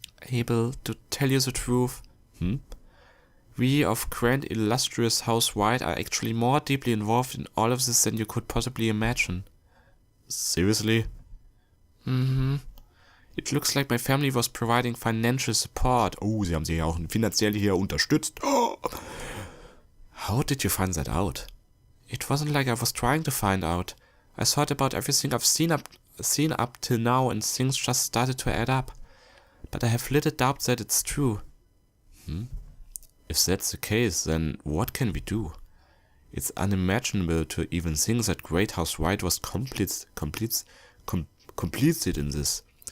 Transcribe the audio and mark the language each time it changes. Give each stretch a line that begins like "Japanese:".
English: Abel, to tell you the truth, we of Grand Illustrious House White are actually more deeply involved in all of this than you could possibly imagine. Seriously? It looks like my family was providing financial support.
German: Oh, sie haben sie ja auch finanziell hier unterstützt. Oh.
English: How did you find that out? It wasn't like I was trying to find out. I thought about everything I've seen up till now and things just started to add up. But I have little doubt that it's true. If that's the case, then what can we do? It's unimaginable to even think that Great House White was complicit in this.